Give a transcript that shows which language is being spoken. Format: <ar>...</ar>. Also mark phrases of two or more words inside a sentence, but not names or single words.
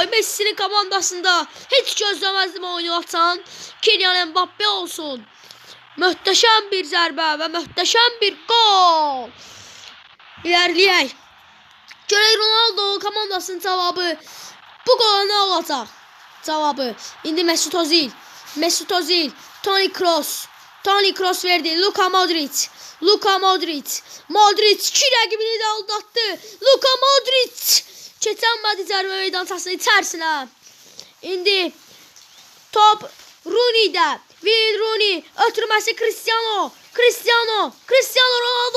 <az>Messi'nin komandasında heç gözləməzdim oyunu atan Kylian Mbappe olsun. Möhtəşəm bir zərbə və möhtəşəm bir gol. İlerleyək. Görək Ronaldo komandasının cavabı bu qola nə olacaq? Cavabı. İndi Mesut Özil. Mesut Özil. Toni Kroos. Toni Kroos verdi. Luka Modric. Luka Modric. Modric 2 rəqibini də aldatdı. Luka Modric. Keçənmədi cərimə meydançasının içərisinə. İndi top Rooney'də. Wayne Rooney. Ötürməsi Cristiano. Cristiano Ronaldo.</az>